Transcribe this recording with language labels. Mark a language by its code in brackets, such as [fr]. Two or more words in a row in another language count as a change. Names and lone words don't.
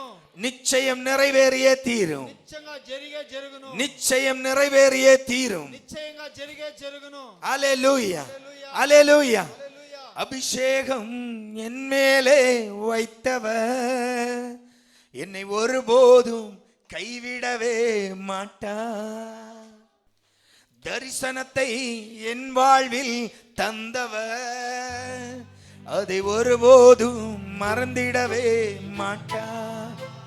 [ta] நிச்சயம் நிறைவேறியே தீரும். [te] నిశ్చయంగా జరిగే జరుగును, [ta] நிச்சயம் நிறைவேறியே தீரும். [te] నిశ్చయంగా జరిగే జరుగును. [ta] அல்லேலூயா, ஹalleluya. அல்லேலூயா. [te] హల్లెలూయా. [ta] அபிஷேகம் என் மேலே வைத்தவர் என்னை ஒருபோதும் கைவிடவே மாட்டார். தரிசனத்தை என் வாழ்வில் தந்தவர் அதை ஒருபோதும் மறந்திடவே மாட்டார்.